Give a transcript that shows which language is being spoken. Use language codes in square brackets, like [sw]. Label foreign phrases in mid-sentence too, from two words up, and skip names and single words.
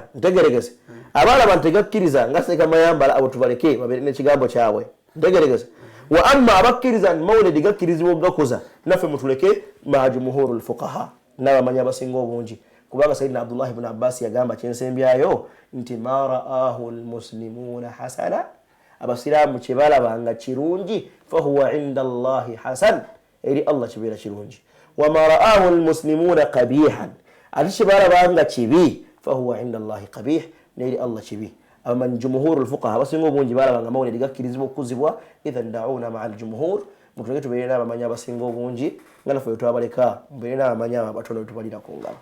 [lg] ntegeregeze abalaba ntegakkiriza nga sekamayambala abo tubaleke babeere n'ekigambo kyabwe ntegeregeze wa amma abakkiriza mawulidi gakkirizibwa okugakoza naffe mutuleke ma [ar] جمهور الفقهاء [lg] n'abamanyi abasinga obungi kubanga Sayyidina Abdullah ibn Abbas yagamba kyensembyayo nti [ar] ما رآه المسلمون حسنا [lg] abasiraamu kye balabanga kirungi [ar] فهو عند الله حسن [lg] eri Allah kibeera kirungi [ar] وما رآه المسلمون قبيحا [lg] ate kye balabanga kibi [ar] فهو عند الله قبيح [lg] neri Allah kibi abamanyi [ar] جمهور الفقهاء [lg] abasinga obungi balabanga mawulidi gakkirizibwa okukuzibwa idhan [ar] دعونا مع الجمهور [lg] mutuge tubeere n'abamanyi abasinga obungi nga naffe twabaleka mubeere n'abamanyi abatono betubalira ku ngalo.